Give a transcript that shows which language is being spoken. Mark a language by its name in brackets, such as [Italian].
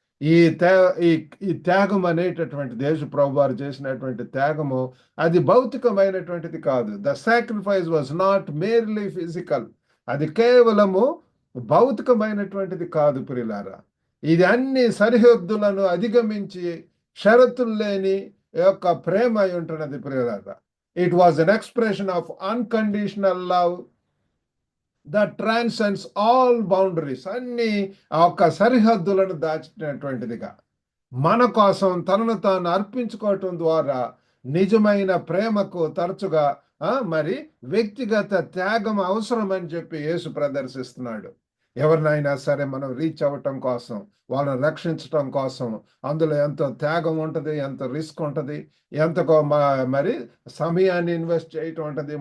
[Telugu] ఈ త్యాగం అనేటటువంటి యేసు ప్రభు వారు చేసినటువంటి త్యాగము అది భౌతికమైనటువంటిది కాదు. [English] The sacrifice was not merely physical. [Telugu] అది కేవలము భౌతికమైనటువంటిది కాదు ప్రియులారా. ఇది అన్ని సరిహద్దులను అధిగమించి షరతులు లేని యొక్క ప్రేమ అయి ఉంటున్నది ప్రియులారా. [English] It was an expression of unconditional love that transcends all boundaries. [Telugu] అన్ని ఒక సరిహద్దులను దాచినటువంటిదిగా మన కోసం తనను తాను అర్పించుకోవటం ద్వారా నిజమైన ప్రేమకు తరచుగా మరి వ్యక్తిగత త్యాగం అవసరం అని చెప్పి యేసు ప్రదర్శిస్తున్నాడు. ఎవరినైనా సరే మనం రీచ్ అవ్వటం కోసం, వాళ్ళని రక్షించటం కోసం అందులో ఎంతో త్యాగం ఉంటుంది, ఎంత రిస్క్ ఉంటుంది, ఎంతకో మరి సమయాన్ని ఇన్వెస్ట్ చేయటం ఉంటుంది.